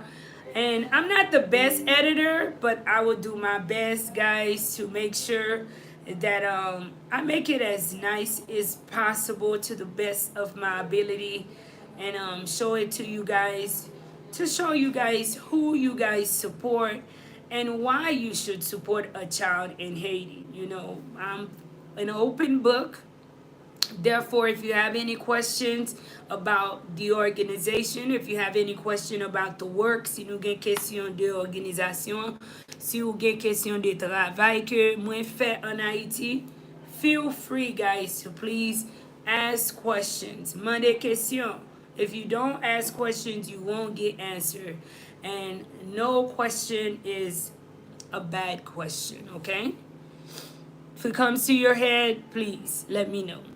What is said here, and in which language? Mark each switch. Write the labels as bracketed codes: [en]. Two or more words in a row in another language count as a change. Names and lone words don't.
[en] And I'm not the best editor, but I will do my best, guys, to make sure that I make it as nice as possible to the best of my ability, and show it to you guys, to show you guys who you guys support and why you should support a child in Haiti. You know, I'm an open book. Therefore, if you have any questions about the organization, if you have any question about the work, [ht] si nou gen question de organisation, si ou gen question de travail que mwen fè en Haiti, [en] feel free, guys, to please ask questions. [ht] Mande question. [en] If you don't ask questions, you won't get answered. And no question is a bad question, okay? If it comes to your head, please let me know.